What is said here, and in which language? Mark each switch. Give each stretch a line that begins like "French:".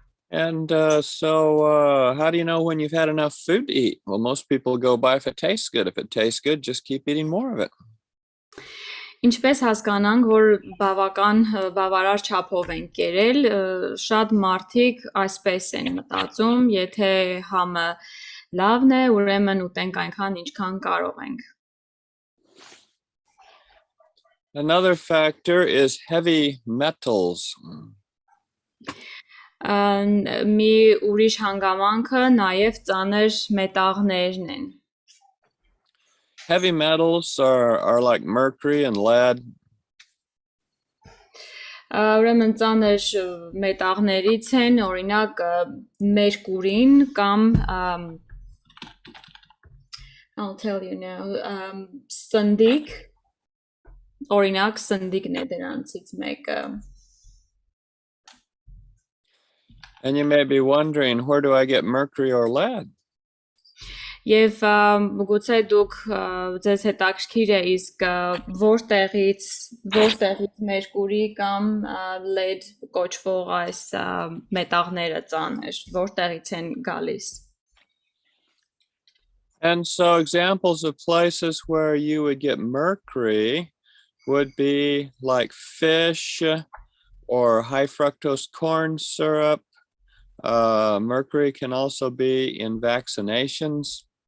English: And so how do you know when you've had enough food to eat? Well, most people go by if it tastes good. If it tastes good, just keep eating more of it.
Armenian: Ինչպես հասկանանք, որ բավարար չափով են կերել, շատ մարդիկ այսպես են մտածում, եթե համը լավն է, ուրեմն ուտենք այնքան, ինչքան կարող ենք.
English: Another factor is heavy metals.
Armenian: Մի ուրիշ հանգամանքը նաև ծանր մետաղներն են.
English: Heavy metals are like mercury and lead.
Armenian: Ուրեմն ծանր մետաղներից են, օրինակ մերկուրին կամ
English: I'll tell you now,
Armenian: սնդիկ, օրինակ սնդիկն է դրանցից մեկը.
English: And you may be wondering, where do I get mercury or lead?
Armenian: Եվ գուցե դուք ձեզ հետաքրքիր է իսկ որտեղից մերկուրի կամ lead կոչվող այս մետաղները ծանր, որտեղից են գալիս.
English: And so examples of places where you would get mercury would be like fish or high fructose corn syrup. Mercury can also be in vaccinations.